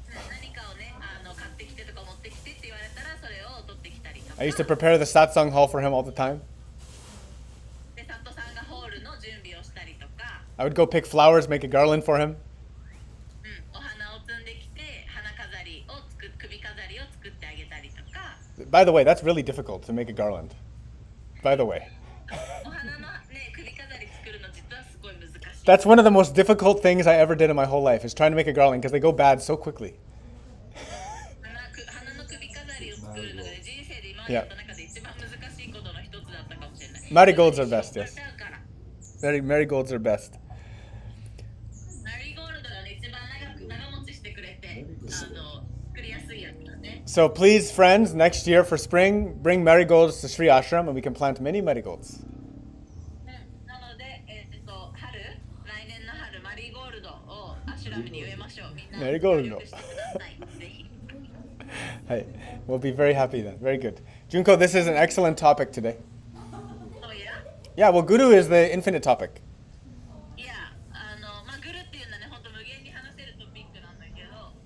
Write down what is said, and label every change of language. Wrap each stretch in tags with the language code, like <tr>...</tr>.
<ja>何かをね、買ってきてとか持ってきてって言われたら、それを取ってきたりとか。</ja> <en>I used to prepare the Satsang hall for him all the time.</en> <ja>で、サットさんがホールの準備をしたりとか、</ja> <en>I would go pick flowers, make a garland for him.</en> <ja>お花を摘んできて、花飾りを首飾りを作ってあげたりとか。</ja> <en>By the way, that's really difficult to make a garland. By the way.</en> <ja>お花のね、首飾り作るの実はすごい難しい。</ja> <en>That's one of the most difficult things I ever did in my whole life, is trying to make a garland, because they go bad so quickly.</en> <ja>花の首飾りを作るのが、ね、人生で今までやった中で一番難しいことの一つだったかもしれない。</ja> <en>Marigolds are best, yes.</en> <ja>から</ja> <en>Marigolds are best.</en> <ja>マリーゴールドが、ね、一番長持ちしてくれて、作りやすいやつだね。</ja> <en>So please, friends, next year for spring, bring marigolds to Sri Ashram, and we can plant many marigolds.</en> <ja>なので、来年の春、マリーゴールドをアシュラムに植えましょう。みんなマリーゴールド協力してください。ぜひ。</ja> <en>Hey, we'll be very happy then. Very good. Junko, this is an excellent topic today.</en> <ja>そうや。</ja> <en>Yeah, well, Guru is the infinite topic.</en> <ja>いや、グルっていうのはね、本当無限に話せるトピックなんだけど。</ja>